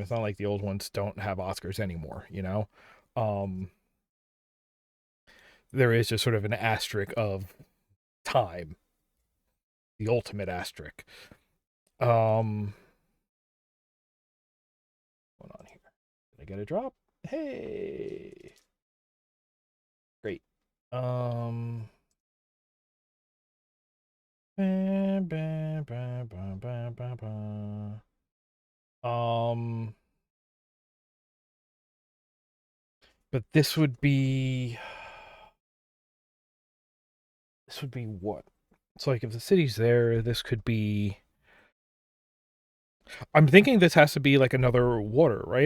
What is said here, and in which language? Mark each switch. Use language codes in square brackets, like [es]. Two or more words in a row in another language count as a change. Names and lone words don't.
[en] It's not like the old ones don't have Oscars anymore, you know? Um, there is just sort of an asterisk of time, the ultimate asterisk. Um, What's going on here? Did I get a drop? Hey, great. Um, ba, ba, ba, ba, ba, ba, ba. Um, but this would be what? So like if the city's there, this could be. I'm thinking this has to be like another water, right?